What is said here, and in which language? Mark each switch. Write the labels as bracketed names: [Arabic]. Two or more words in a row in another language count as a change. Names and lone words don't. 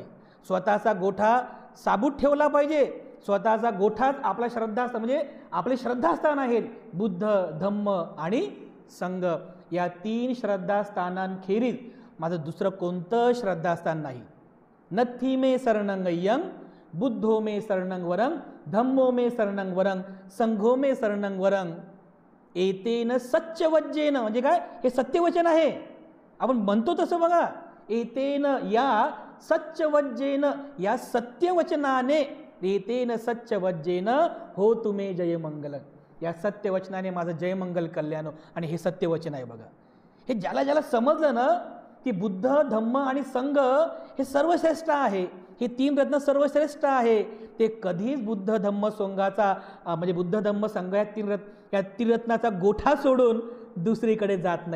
[Marathi] स्वतःचा गोठा साबूत ठेवला पाहिजे. स्वतःचा गोठाच आपला श्रद्धास्थान म्हणजे आपले श्रद्धास्थान आहेत. बुद्ध, धम्म आणि संघ या 3 श्रद्धास्थानांखेरीज माझं दुसरं कोणतं श्रद्धास्थान नाही. [Pali] नथी मे शरणं यं बुद्धो मे शरणं वरं धम्मो मे शरणं वरं संघो मे शरणं वरं एतेन सत्यवज्जेन. [Marathi] म्हणजे काय? हे सत्यवचन आहे. आपण म्हणतो तसं बघा, एतेन या सत्यवज्जेन, या सत्यवचनाने, [Pali] एतेन सत्यवज्जेन हो तुमे जयमंगल, [Marathi] या सत्यवचनाने माझं जयमंगल कल्याण. आणि हे सत्यवचन आहे बघा. हे ज्याला ज्याला समजलं ना की बुद्ध, धम्म आणि संघ हे सर्वश्रेष्ठ आहे, हे 3 रत्न सर्वश्रेष्ठ आहे, ते कधीच बुद्ध धम्म संघाचा म्हणजे बुद्ध धम्म संघ या त्रिरत्नाचा गोठा सोडून दुसरीकडे जात नाही.